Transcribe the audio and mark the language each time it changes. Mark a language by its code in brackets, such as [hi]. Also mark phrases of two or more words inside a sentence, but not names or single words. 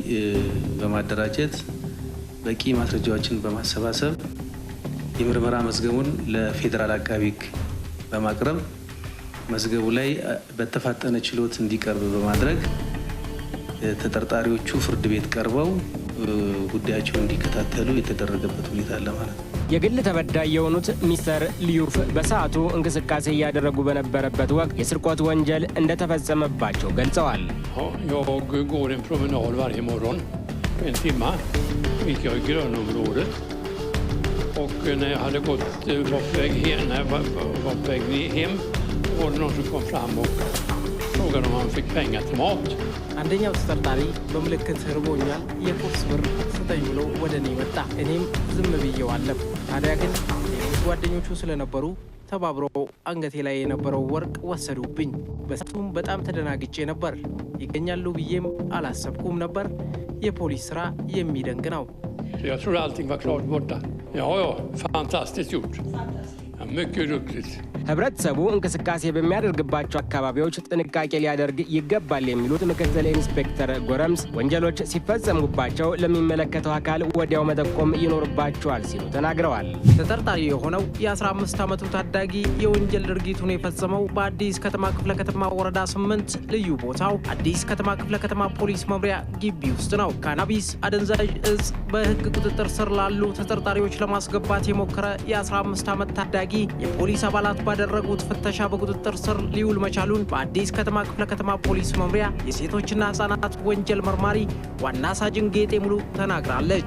[am] በማደራጀት በቂ ማስረጃዎችን በማሰባሰብ የምርመራ መዝገቡን ለፌዴራል አቃቢ ሕግ በማቅረብ መዝገቡ ላይ በተፋጠነ ችሎት እንዲቀርብ በማድረግ ተጠርጣሪዎቹ ፍርድ ቤት ቀርበው ጉዳያቸውን እንዲከታተሉ የተደረገበት ሁኔታ አለ ማለት ነው። የግል ተበዳይ የሆኑት ሚስተር ሊዩፍ በሰዓቱ እንቅስቃሴ እያደረጉ በነበረበት ወቅት የስርቆት ወንጀል እንደተፈጸመባቸው ገልጸዋል። [sv] Jag går en promenad varje morgon en timma, gick jag i grönområdet och när jag hade var på väg hem var det någon som kom fram och frågade om han fick pengar till mat. [am] አንደኛው ተጠርጣሪ በምልክት ርቦኛል የቁርስ ብር ስጠኝ ብሎ ወደ እኔ መጣ። እኔም ዝም ብዬው አለፍ። ታዲያ ግን ጓደኞቹ ስለነበሩ ተባብረው አንገቴ ላይ የነበረው ወርቅ ወሰዱብኝ። በሰዓቱም በጣም ተደናግጬ ነበር። ይገኛሉ ብዬም አላሰብኩም ነበር። የፖሊስ ስራ የሚደንቅ ነው። [sv] Jag trodde allting var klart borta. Ja, fantastiskt gjort. Ja, mycket duktigt. [am] ህብረተሰቡ እንቅስቃሴ በሚያደርግባቸው አካባቢዎች ጥንቃቄ ሊያደርግ ይገባል የሚሉት ምክትል ኢንስፔክተር ጎረምስ ወንጀሎች ሲፈጸሙባቸው ለሚመለከተው አካል ወዲያው መጠቆም ይኖርባቸዋል ሲሉ ተናግረዋል። ተጠርጣሪ የሆነው የ15 ዓመቱ ታዳጊ የወንጀል ድርጊቱን የፈጸመው በአዲስ ከተማ ክፍለ ከተማ ወረዳ 8 ልዩ ቦታው አዲስ ከተማ ክፍለ ከተማ ፖሊስ መምሪያ ግቢ ውስጥ ነው። ካናቢስ አደንዛዥ እጽ በህግ ቁጥጥር ስር ላሉ ተጠርጣሪዎች ለማስገባት የሞከረ የ15 ዓመት ታዳጊ የፖሊስ አባላት ባደረጉት ፍተሻ በቁጥጥር ስር ሊውል መቻሉን በአዲስ ከተማ ክፍለ ከተማ ፖሊስ መምሪያ የሴቶችና ህጻናት ወንጀል መርማሪ ዋና ሳጅን ጌጤ ሙሉ ተናግራለች።